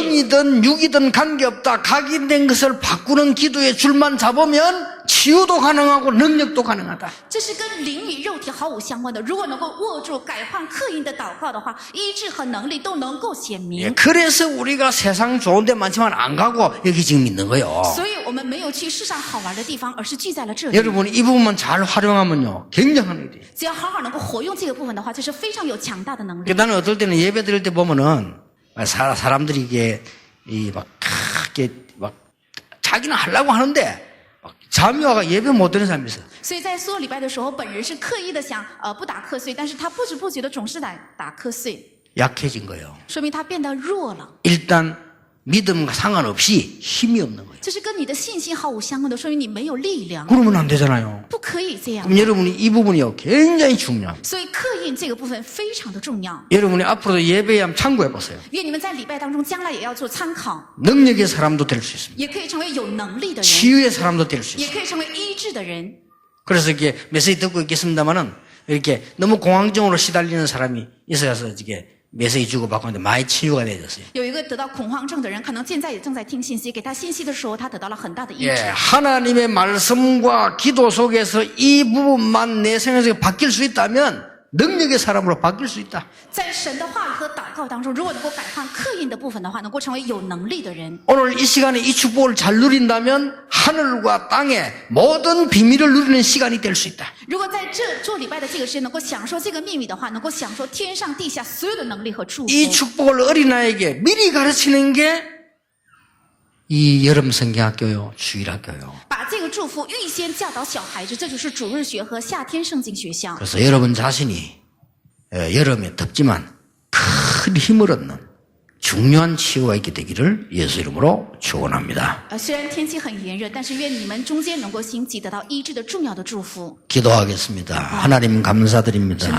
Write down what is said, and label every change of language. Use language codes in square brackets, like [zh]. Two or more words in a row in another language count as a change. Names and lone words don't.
[ko] 영이든 육이든 관계없다. 각인된 것을 바꾸는 기도의 줄만 잡으면 치유도 가능하고 능력도 가능하다. [zh] 这是跟灵与肉体毫无相关的。如果能够握住改换刻印的祷告的话，医治和能力都能够显 [ko] 예, [zh] 明。 [ko] 그래서 우리가 세상 좋은 데 많지만 안 가고 여기 지금 있는 거예요. [zh] 所以我们没有去世上好玩的地方，而是聚在了这里。 [ko] 여러분이 이 부분만 잘 활용하면요. 굉장한 일이에요. [zh] 只要好好能够活用这个部分的话，这是非常有强大的能力。 [ko] 나는 어떨 때는 예배 드릴 때 보면은 사람들이 이게 막 이렇게 막 자기는 하려고 하는데 막 잠이 와가 예배 못 드는 사람이 있어. [zh] 所以在做礼拜的时候，本人是刻意的想不打瞌睡，但是他不知不觉的总是打瞌睡， [ko] 약해진 거예요. [zh] 说明他变得弱了。 [ko] 일단 믿음과 상관없이 힘이 없는 거예요. [zh] 这是跟你的信心毫无相关的，说明你没有力量， [ko] 그러면 안 되잖아요. [zh] 不可以这样。 [ko] 그럼 여러분이 이 부분이요 굉장히 중요합니다. [zh] 所以刻印这个部分非常的重要。 [ko] 여러분이 앞으로도 예배에 한번 참고해 보세요. [zh] 愿你们在礼拜当中，将来也要做参考， [ko] 능력의 사람도 될 수 있습니다. [zh] 也可以成为有能力的人， [ko] 치유의 사람도 될 수 [zh] 也 [ko] 있습니다. [zh] 可以成为医治的人。 [ko] 그래서 이렇게 메시지 듣고 있겠습니다만은 이렇게 너무 공황증으로 시달리는 사람이 있어서 이게 메시지 주고받고 있는데 많이 치유가 되어졌어요. [zh] 有一个得到恐慌症的人，可能现在也正在听信息，给他信息的时候，他得到了很大的医 [ko] 예, [zh] 治。 [ko] 하나님의 말씀과 기도 속에서 이 부분만 내 생에서 바뀔 수 있다면 능력의 사람으로 바뀔 수 있다. [zh] 在神的话语和祷告当中，如果能够改换刻印的部分的话，能够成为有能力的人。 [ko] 오늘 이 시간에 이 축복을 잘 누린다면 하늘과 땅의 모든 비밀을 누리는 시간이 될 수 있다. [zh] 如果在这做礼拜的这个时间能够享受这个秘密的话，能够享受天上地下所有的能力和祝福。 [ko] 이 축복을 어린아이에게 미리 가르치는 게 이 여름 성경학교요, 주일학교요. [zh] 把这个祝福预先教导小孩子，这就是主日学和夏天圣经学校。 [ko] 그래서 여러분 자신이 여름에 덥지만 큰 힘을 얻는 중요한 치유가 있게 되기를 예수 이름으로 축원합니다. [zh] 虽然天气很炎热，但是愿你们中间能够兴起，得到医治的重要的祝福。 [ko] 기도하겠습니다. 하나님 감사드립니다.